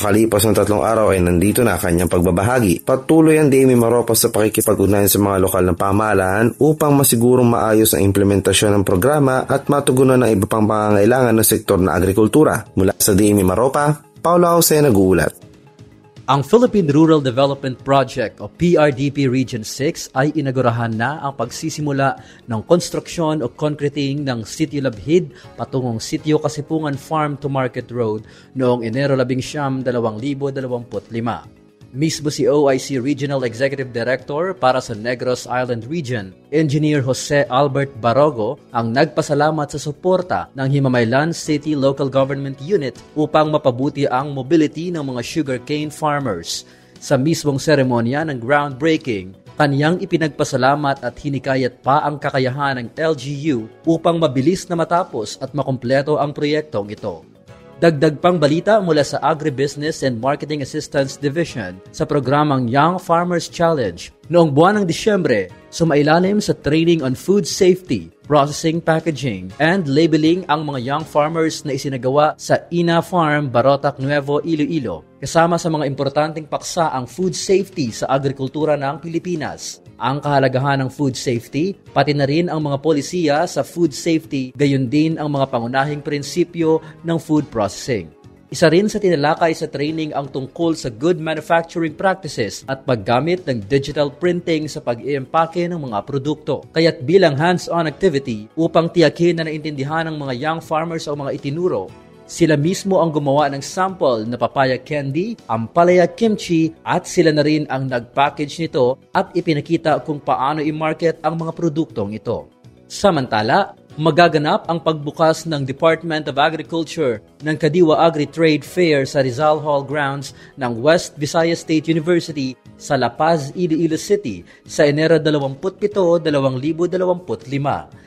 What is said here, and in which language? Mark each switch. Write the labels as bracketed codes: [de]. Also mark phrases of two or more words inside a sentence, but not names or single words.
[tl] Makalipas ng 3 araw ay nandito na kanyang pagbabahagi. Patuloy ang DA Mimaropa sa pakikipag-ugnayan sa mga lokal na pamahalaan upang masigurong maayos ang implementasyon ng programa at matugunan ang iba pang pangangailangan ng sektor na agrikultura. Mula sa DA Mimaropa, Paolo Auce nag-uulat. Ang Philippine Rural Development Project o PRDP Region 6 ay inagurahan na ang pagsisimula ng konstruksyon o concreting ng Sitio Labhid patungong Sitio Kasipungan Farm to Market Road noong Enero 11, 2025. Mismo si [en] OIC Regional Executive Director [tl] para sa Negros Island Region, Engineer Jose Albert Barogo, ang nagpasalamat sa suporta ng Himamaylan City Local Government Unit upang mapabuti ang mobility ng mga [en] sugarcane farmers. [tl] Sa mismong seremonya ng groundbreaking, kaniyang ipinagpasalamat at hinikayat pa ang kakayahan ng LGU upang mabilis na matapos at makumpleto ang proyektong ito. Dagdag pang balita mula sa Agribusiness and Marketing Assistance Division sa programang Young Farmers Challenge. Noong buwan ng Disyembre, sumailalim sa [en] training on food safety, processing, packaging, and labeling [tl] ang mga [en] young farmers [tl] na isinagawa sa Ina Farm, Barotac, Nuevo, Iloilo. Kasama sa mga importanteng paksa ang [en] food safety [tl] sa agrikultura ng Pilipinas. Ang kahalagahan ng [en] food safety, [tl] pati na rin ang mga polisiya sa [en] food safety, [tl] gayon din ang mga pangunahing prinsipyo ng [en] food processing. [tl] Isa rin sa tinalakay sa training ang tungkol sa [en] good manufacturing practices [tl] at paggamit ng [en] digital printing [tl] sa pag-iempake ng mga produkto. Kaya't bilang [en] hands-on activity [tl] upang tiyakin na naintindihan ng mga [en] young farmers [tl] o mga itinuro, sila mismo ang gumawa ng sample na [en] papaya candy, [tl] ampalaya kimchi at sila na rin ang nag-package nito at ipinakita kung paano i-market ang mga produktong ito. Samantala, magaganap ang pagbukas ng Department of Agriculture ng Kadiwa Agri-Trade Fair sa Rizal Hall grounds ng West Visayas State University sa La Paz, Iloilo City sa Enero 27, 2025.